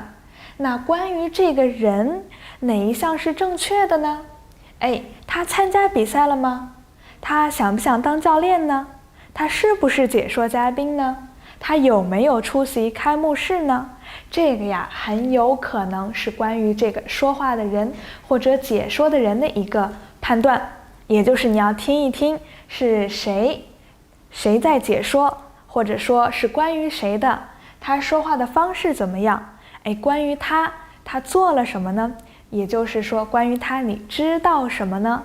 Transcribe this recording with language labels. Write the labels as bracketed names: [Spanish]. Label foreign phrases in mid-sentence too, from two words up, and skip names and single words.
[Chinese] 那關於這個人，哪一項是正確的呢？他參加比賽了嗎？他想不想當教練呢？他是不是解說嘉賓呢？他有沒有出席開幕式呢？這個呀，很有可能是關於這個說話的人或者解說的人的一個判斷，也就是你要听一聽是誰在解說，或者說是關於誰的，他說話的方式怎麼樣？關於他做了什麼呢？也就是說，關於他你知道什麼呢？